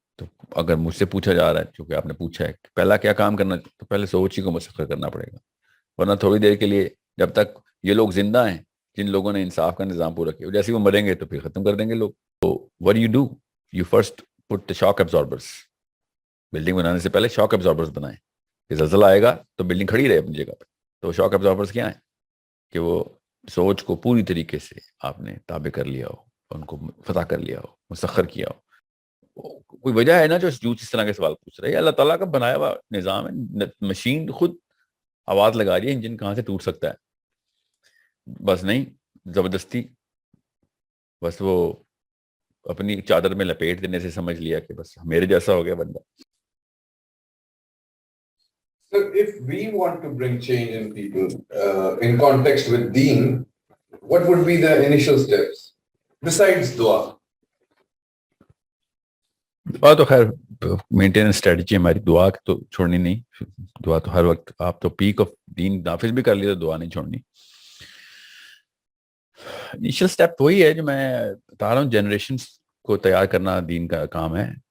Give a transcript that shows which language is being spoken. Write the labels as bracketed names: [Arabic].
[Urdu] تو اگر مجھ سے پوچھا جا رہا ہے، چونکہ آپ نے پوچھا ہے کہ پہلا کیا کام کرنا، تو پہلے سوچ ہی کو مسخر کرنا پڑے گا. ورنہ تھوڑی دیر کے لیے، جب تک یہ لوگ زندہ ہیں جن لوگوں نے انصاف کا نظام پورا کیا، جیسے وہ مریں گے تو پھر ختم کر دیں گے لوگ. [English] تو what do, you first put the shock absorbers. [Urdu] Building بنانے سے پہلے شاک ابزاربرز بنائیں کہ زلزلہ آئے گا تو بلڈنگ کھڑی رہے اپنی جگہ پہ. تو شاک ابزاربرز کیا ہیں کہ وہ سوچ کو پوری طریقے سے آپ نے تابع کر لیا ہو، ان کو فتح کر لیا ہو، مسخر کیا ہو. کوئی وجہ ہے نا جو اس طرح کے سوال پوچھ رہے ہیں؟ اللہ تعالیٰ کا بنایا ہوا نظام ہے. مشین خود آواز لگا رہی ہے انجن کہاں سے ٹوٹ سکتا ہے. بس نہیں، زبردستی بس وہ اپنی چادر میں لپیٹ دینے سے سمجھ لیا کہ بس میرے جیسا ہو گیا بندہ. [English] So if we want to bring change in people in context with deen, what would be the initial steps besides dua? [Urdu] دعا تو خیر مینٹیننس اسٹریٹجی ہماری، دعا تو چھوڑنی نہیں. دعا تو ہر وقت، آپ تو پیک آف دین نافذ بھی کر لیے تو دعا نہیں چھوڑنی. انیشل سٹیپ وہی ہے جو میں بتا رہا ہوں، جنریشنز کو تیار کرنا دین کا کام ہے.